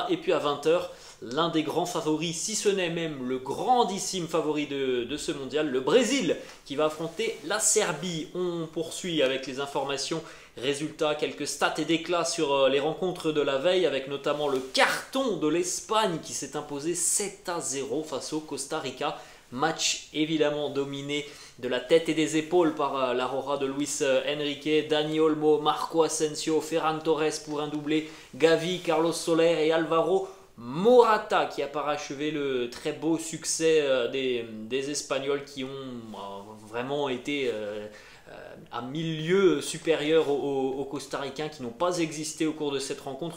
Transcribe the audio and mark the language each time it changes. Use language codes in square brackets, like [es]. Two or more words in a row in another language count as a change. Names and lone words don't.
[fr] Et puis à 20 h, l'un des grands favoris, si ce n'est même le grandissime favori de ce mondial, le Brésil, qui va affronter la Serbie. On poursuit avec les informations, résultats, quelques stats et déclats sur les rencontres de la veille, avec notamment le carton de l'Espagne qui s'est imposé 7-0 face au Costa Rica. Match évidemment dominé de la tête et des épaules par l'aurora de Luis Enrique, Dani Olmo, Marco Asensio, Ferran Torres pour un doublé, Gavi, Carlos Soler et Alvaro Morata qui a parachevé le très beau succès des Espagnols qui ont vraiment été à 1000 lieues supérieurs aux Costaricains qui n'ont pas existé au cours de cette rencontre.